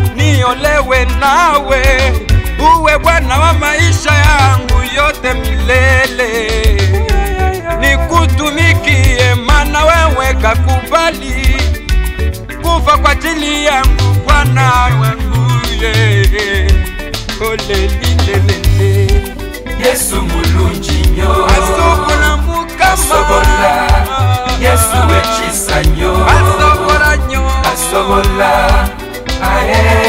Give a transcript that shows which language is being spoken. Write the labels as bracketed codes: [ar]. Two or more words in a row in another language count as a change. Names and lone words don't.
[sw] Niolewe nawe. Uwe Bwana wa maisha yangu yote milele. Nikutumikie maana wewe kakubali kufa kwa ajili yangu Bwana wangu, yeah. [lg] Olelilelele. Yesu mulungi nnyo. Asobola Mukama. Asobola. Yesu wekisa nnyo. Asobola nnyo. Asobola. Aye.